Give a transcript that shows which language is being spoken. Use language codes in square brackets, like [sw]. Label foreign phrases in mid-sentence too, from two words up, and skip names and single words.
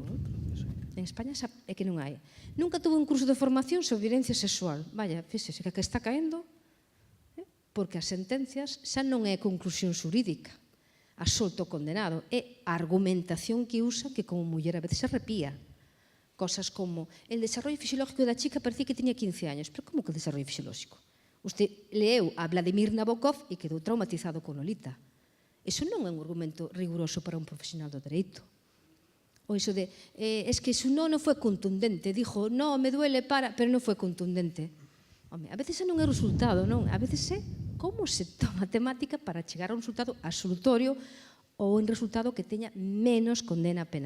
[gl] En España é que non hai. [es] Nunca tuve un curso de formación sobre violencia sexual. [gl] Vaya, fíxese que está caendo, porque as sentencias xa non é conclusión xurídica, absolto condenado, é a argumentación que usa que como muller a veces se arrepía. [es] Cosas como, el desarrollo fisiológico da chica parecía [gl] que tiña [es] 15 años. Pero como que el desarrollo fisiológico? [gl] Usted leeu a Vladimir Nabokov e quedou traumatizado con Lolita. Eso non é un argumento riguroso para un profesional do dereito. O iso de, es que su no foi contundente, dijo, [es] no, me duele para, [gl] pero non foi contundente. Home, a veces non é o resultado, non? A veces é como se toma a temática para chegar a un resultado absolutorio ou un resultado que teña menos condena penal.